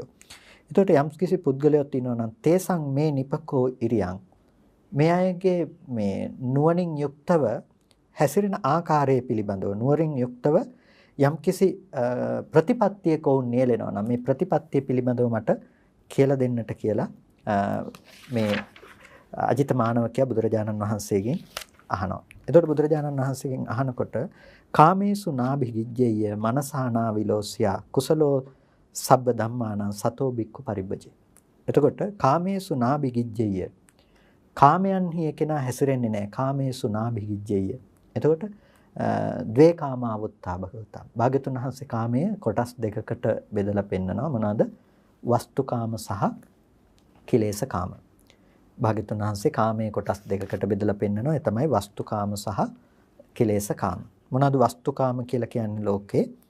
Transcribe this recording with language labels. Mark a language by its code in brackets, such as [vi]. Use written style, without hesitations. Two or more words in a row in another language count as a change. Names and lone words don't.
[si] එතකොට යම් කිසි පුද්ගලයෙක් ඉන්නවා නම් [pi] තේසං මේ නිපකෝ ඉරියං [si] මේ අයගේ මේ නුවණින් යුක්තව හැසිරෙන ආකාරය පිළිබඳව නුවරින් යුක්තව යම්කිසි ප්‍රතිපත්තියක වුන් නියැලෙනවා නම් මේ ප්‍රතිපත්තිය පිළිබඳව මට කියලා දෙන්නට කියලා මේ අජිත මානවකයා බුදුරජාණන් වහන්සේගෙන් අහනවා. එතකොට බුදුරජාණන් වහන්සේගෙන් අහනකොට [pi] කාමේසු නාභිගිජ්ජේය මනසානා විලෝසියා කුසලෝ සබ්බ ධම්මානං සතෝ බික්ඛු පරිබ්බජේ. [si] එතකොට [pi] කාමේසු නාභිගිජ්ජේය [si] කාමයන්හි එකනා හැසිරෙන්නේ නැහැ. [pi] කාමේසු නාභිගිජ්ජේය. එතකොට ද්වේ කාමාවුත්තා භගවතා. [si] භාග්‍යතුන් වහන්සේ කාමයේ කොටස් දෙකකට බෙදලා පෙන්නනවා. මොනවාද? වස්තුකාම සහ කිලේශකාම. භාග්‍යවතුන් වහන්සේ කාමයේ කොටස් දෙකකට බෙදලා පෙන්නනවා. ඒ තමයි වස්තුකාම සහ කිලේශකාම. මොනවාද වස්තුකාම කියලා කියන්නේ ලෝකේ?